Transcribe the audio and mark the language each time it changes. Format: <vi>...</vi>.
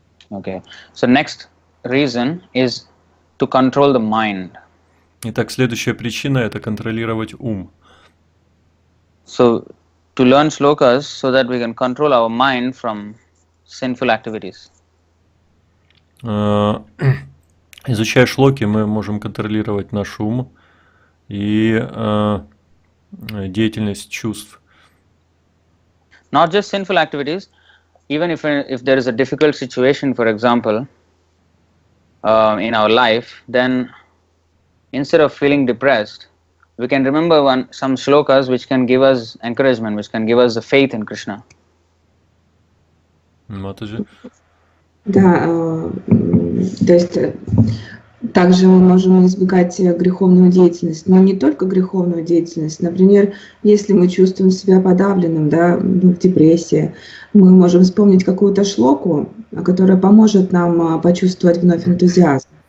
<en>Okay. So next reason is to control the mind.</en> <ru>Итак, следующая причина – это контролировать ум.</ru> <en>So to learn shlokas so that we can control our mind from sinful activities.</en> <ru>Э, Изучая шлоки, мы можем контролировать наш ум и деятельность чувств.</ru> <en>Not just sinful activities, even if there is a difficult situation, for example, in our life, then instead of feeling depressed, we can remember some shlokas which can give us encouragement, which can give us the faith in Krishna.</en> <ru>Матаджи. Да, то есть также мы можем избегать греховную деятельность, но не только греховную деятельность. Например, если мы чувствуем себя подавленным, да, в депрессии, мы можем вспомнить какую-то шлоку, которая поможет нам почувствовать вновь энтузиазм.</ru>